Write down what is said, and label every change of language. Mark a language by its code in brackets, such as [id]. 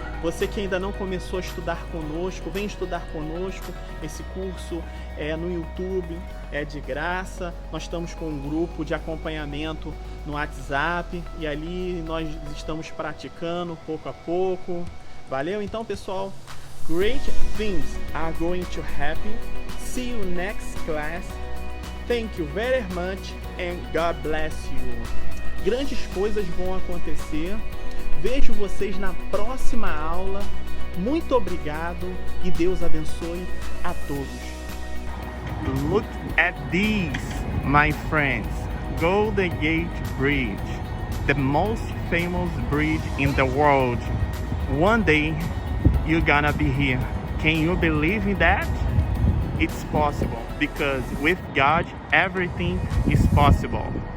[pt] Você que ainda não começou a estudar conosco, vem estudar conosco. Esse curso é no YouTube, é de graça. Nós estamos com um grupo de acompanhamento no WhatsApp e ali nós estamos praticando pouco a pouco. Valeu? Então, pessoal, [en] great things are going to happen. See you next class. Thank you very much and God bless you. [pt] Grandes coisas vão acontecer. Vejo vocês na próxima aula. Muito obrigado e Deus abençoe a todos. [en] Look at these, my friends. Golden Gate Bridge, the most famous bridge in the world. One day, you're gonna be here. Can you believe in that? It's possible, because with God, everything is possible.